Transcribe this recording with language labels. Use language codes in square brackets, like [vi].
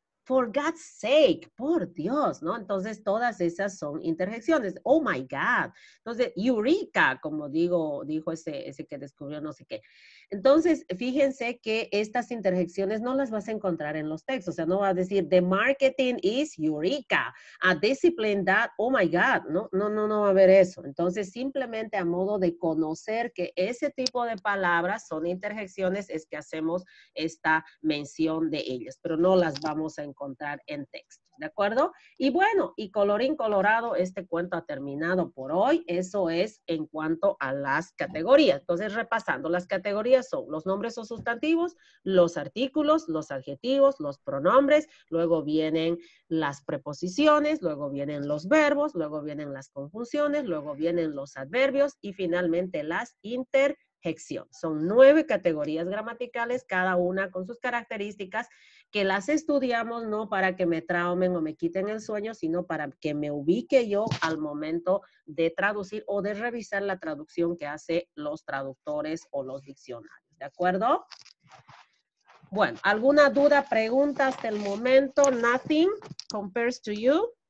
[en] For God's sake, [es] por Dios, ¿no? Entonces, todas esas son interjecciones. [en] Oh, my God. [es] Entonces, eureka, como dijo ese que descubrió no sé qué. Entonces, fíjense que estas interjecciones no las vas a encontrar en los textos. O sea, no vas a decir, [en] the marketing is eureka. A discipline that, oh, my God. [es] No va a haber eso. Entonces, simplemente a modo de conocer que ese tipo de palabras son interjecciones, es que hacemos esta mención de ellas, pero no las vamos a encontrar en texto, ¿De acuerdo? Y bueno, y colorín colorado, este cuento ha terminado por hoy. Eso es en cuanto a las categorías. Entonces, repasando, las categorías son los nombres o sustantivos, los artículos, los adjetivos, los pronombres, luego vienen las preposiciones, luego vienen los verbos, luego vienen las conjunciones, luego vienen los adverbios y finalmente las interjecciones. Son 9 categorías gramaticales, cada una con sus características, que las estudiamos no para que me traumen o me quiten el sueño, sino para que me ubique yo al momento de traducir o de revisar la traducción que hacen los traductores o los diccionarios. ¿De acuerdo? Bueno, ¿alguna duda, pregunta hasta el momento? [en] Nothing compares to you.